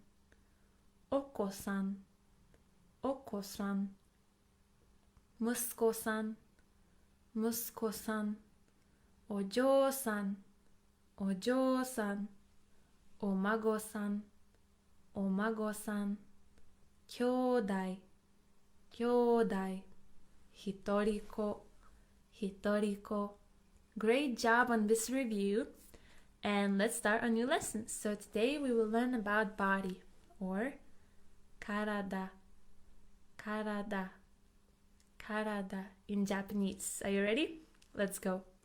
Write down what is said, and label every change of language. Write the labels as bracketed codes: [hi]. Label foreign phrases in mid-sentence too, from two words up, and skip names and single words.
[ja] お子さん、お子さん。息子さん、息子さん。お嬢さん、お嬢さん。お孫さん、お孫さん。兄弟、兄弟。一人子、一人子。 [en] Great job on this review. And let's start a new lesson. So today we will learn about body or [ja] 体、体、体 [en] in Japanese. Are you ready? Let's go.